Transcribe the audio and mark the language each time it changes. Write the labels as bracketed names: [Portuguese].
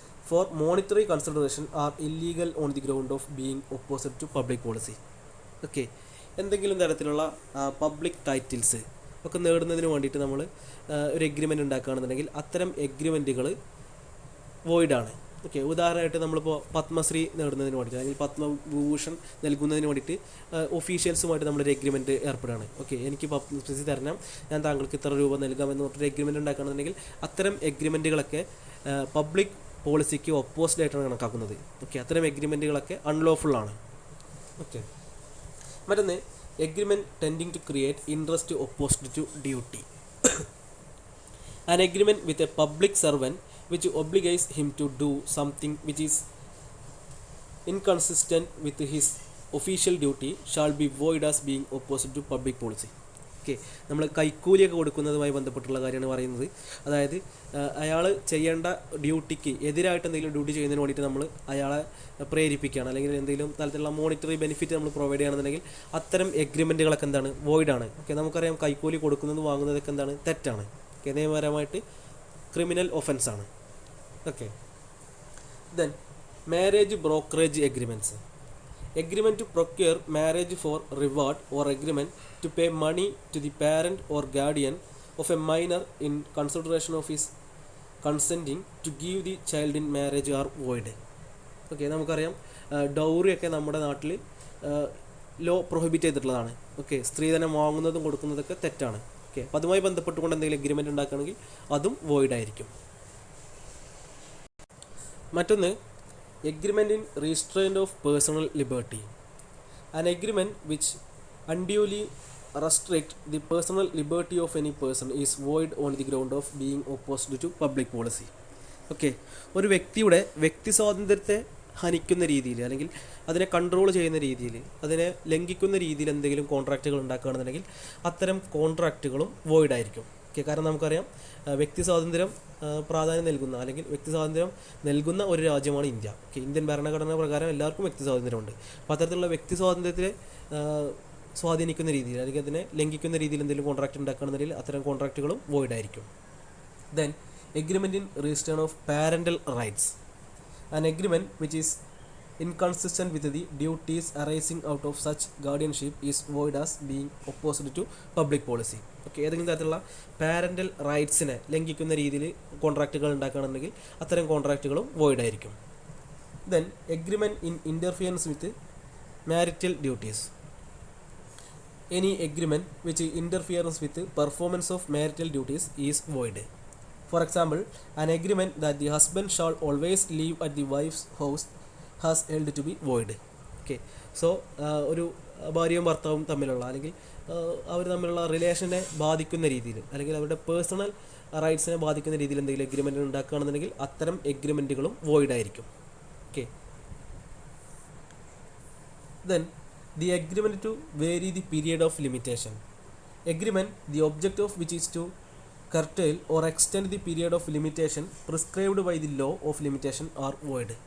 [English] for monetary consideration are illegal on the ground of being opposite to public policy. [Malayalam] Okay, എന്തെങ്കിലും തരത്തിലുള്ള public titles ഒക്കെ നേടുന്നതിന് വേണ്ടിയിട്ട് നമ്മൾ ഒരു എഗ്രിമെൻ്റ് ഉണ്ടാക്കുകയാണെന്നുണ്ടെങ്കിൽ അത്തരം എഗ്രിമെൻറ്റുകൾ വോയിഡാണ്. ഓക്കെ, ഉദാഹരണമായിട്ട് നമ്മളിപ്പോൾ പത്മശ്രീ നേടുന്നതിന് വേണ്ടിയിട്ട് അല്ലെങ്കിൽ പത്മഭൂഷൺ നൽകുന്നതിന് വേണ്ടിയിട്ട് ഒഫീഷ്യൽസുമായിട്ട് നമ്മളൊരു എഗ്രിമെൻറ്റ് ഏർപ്പെടുകയാണ്. ഓക്കെ, എനിക്ക് പത്മശ്രീ തരണം, ഞാൻ താങ്കൾക്ക് ഇത്ര രൂപ നൽകാം എന്ന് പറഞ്ഞിട്ട് എഗ്രിമെൻറ്റ് ഉണ്ടാക്കുകയാണെന്നുണ്ടെങ്കിൽ അത്തരം എഗ്രിമെൻറ്റുകളൊക്കെ പബ്ലിക് പോളിസിക്ക് ഒപ്പോസിറ്റ് ആയിട്ടാണ് കണക്കാക്കുന്നത്. ഓക്കെ, അത്തരം എഗ്രിമെൻറ്റുകളൊക്കെ അൺലോഫുള്ളാണ്. ഓക്കെ, മറ്റൊന്ന് [English] Agreement tending to create interest opposite to duty. An agreement with a public servant which obligates him to do something which is inconsistent with his official duty shall be void as being opposite to public policy. [Malayalam] Okay, നമ്മൾ കൈക്കൂലിയൊക്കെ കൊടുക്കുന്നതുമായി ബന്ധപ്പെട്ടുള്ള കാര്യമാണ് പറയുന്നത്. അതായത് അയാൾ ചെയ്യേണ്ട ഡ്യൂട്ടിക്ക് എതിരായിട്ട് എന്തെങ്കിലും ഡ്യൂട്ടി ചെയ്യുന്നതിന് വേണ്ടിയിട്ട് നമ്മൾ അയാളെ പ്രേരിപ്പിക്കുകയാണ്, അല്ലെങ്കിൽ എന്തെങ്കിലും തരത്തിലുള്ള മോണിറ്ററി ബെനിഫിറ്റ് നമ്മൾ പ്രൊവൈഡ് ചെയ്യുകയാണെന്നുണ്ടെങ്കിൽ അത്തരം എഗ്രിമെൻറ്റുകളൊക്കെ എന്താണ്, വോയിഡാണ്. ഓക്കെ, നമുക്കറിയാം കൈക്കൂലി കൊടുക്കുന്നത് വാങ്ങുന്നതൊക്കെ എന്താണ്, തെറ്റാണ്. ഓക്കെ, നിയമപരമായിട്ട് criminal ഒഫൻസാണ്. [English] Okay, then marriage brokerage agreements. Agreement to procure marriage for reward or agreement to pay money to the parent or guardian of a minor in consideration of his consenting to give the child in marriage are void. [Malayalam] Okay, നമുക്കറിയാം ഡൗറിയൊക്കെ നമ്മുടെ നാട്ടിൽ law prohibit ചെയ്തിട്ടുള്ളതാണ്. Okay, സ്ത്രീധനം വാങ്ങുന്നതും കൊടുക്കുന്നതൊക്കെ തെറ്റാണ്. Okay, അപ്പോൾ അതുമായി ബന്ധപ്പെട്ടുകൊണ്ട് എന്തെങ്കിലും എഗ്രിമെൻ്റ് ഉണ്ടാക്കുകയാണെങ്കിൽ അതും വോയിഡ് ആയിരിക്കും. മറ്റൊന്ന്, [English] agreement in restraint of personal liberty. An agreement which unduly restricts the personal liberty of any person is void on the ground of being opposed to public policy. [Malayalam] Okay, ഒരു വ്യക്തിയുടെ വ്യക്തി സ്വാതന്ത്ര്യത്തെ ഹനിക്കുന്ന രീതിയിൽ, അല്ലെങ്കിൽ അതിനെ കൺട്രോൾ ചെയ്യുന്ന രീതിയിൽ, അതിനെ ലംഘിക്കുന്ന രീതിയിൽ എന്തെങ്കിലും കോൺട്രാക്റ്റുകൾ ഉണ്ടാക്കുകയാണെന്നുണ്ടെങ്കിൽ അത്തരം കോൺട്രാക്റ്റുകളും വോയിഡ് ആയിരിക്കും. ഓക്കെ, കാരണം നമുക്കറിയാം വ്യക്തി സ്വാതന്ത്ര്യം പ്രാധാന്യം നൽകുന്ന, അല്ലെങ്കിൽ വ്യക്തി സ്വാതന്ത്ര്യം നൽകുന്ന ഒരു രാജ്യമാണ് ഇന്ത്യ. ഓക്കെ, ഇന്ത്യൻ ഭരണഘടന പ്രകാരം എല്ലാവർക്കും വ്യക്തി സ്വാതന്ത്ര്യമുണ്ട്. അപ്പോൾ അത്തരത്തിലുള്ള വ്യക്തി സ്വാതന്ത്ര്യത്തെ സ്വാധീനിക്കുന്ന രീതിയിൽ, അല്ലെങ്കിൽ അതിനെ ലംഘിക്കുന്ന രീതിയിൽ എന്തെങ്കിലും കോൺട്രാക്റ്റ് ഉണ്ടാക്കുകയാണെന്നുണ്ടെങ്കിൽ അത്തരം കോൺട്രാക്റ്റുകളും വോയിഡ് ആയിരിക്കും. [English] Then agreement in register of parental rights. An agreement which is inconsistent with the duties arising out of such guardianship is void as being opposed to public policy. [Malayalam] Okay, ഏതെങ്കിലും തരത്തിലുള്ള parental റൈറ്റ്സിനെ ലംഘിക്കുന്ന രീതിയിൽ കോൺട്രാക്റ്റുകൾ ഉണ്ടാക്കുകയാണെന്നുണ്ടെങ്കിൽ അത്തരം കോൺട്രാക്റ്റുകളും void ആയിരിക്കും. [English] Then agreement in interference with marital duties. Any agreement which interference with performance of marital duties is void. For example, an agreement that the husband shall always leave at the wife's house has held to be void. [Malayalam] Okay, so ഒരു ഭാര്യയും ഭർത്താവും തമ്മിലുള്ള, അല്ലെങ്കിൽ അവർ തമ്മിലുള്ള റിലേഷനെ ബാധിക്കുന്ന രീതിയിൽ, അല്ലെങ്കിൽ അവരുടെ പേഴ്സണൽ റൈറ്റ്സിനെ ബാധിക്കുന്ന രീതിയിൽ എന്തെങ്കിലും എഗ്രിമെൻ്റ് ഉണ്ടാക്കുകയാണെന്നുണ്ടെങ്കിൽ അത്തരം എഗ്രിമെൻറ്റുകളും വോയിഡ് ആയിരിക്കും. [English] Okay, then the agreement to vary the period of limitation. Agreement the object of which is to curtail or extend the period of limitation prescribed by the law of limitation are void.